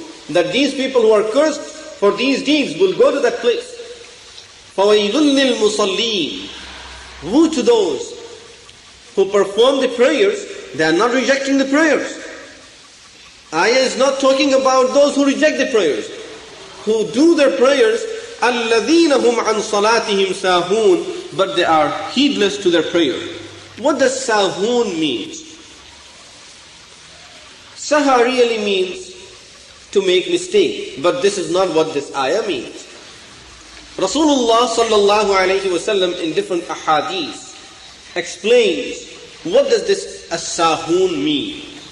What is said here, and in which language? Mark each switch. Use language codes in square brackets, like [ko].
[en] That these people who are cursed for these deeds will go to that place. [ar] فَوَيْلٌ لِلْمُصَلِّينَ. [en] Woe to those who perform the prayers. They are not rejecting the prayers. Ayah is not talking about those who reject the prayers. Who do their prayers, [ar] الَّذِينَ هُمْ عَنْ صَلَاتِهِمْ سَاهُونَ. [en] But they are heedless to their prayer. What does sahun mean? Saha really means to make mistake. But this is not what this ayah means. Rasulullah sallallahu alayhi wa sallam in different ahadith explains what does this as-sahun mean.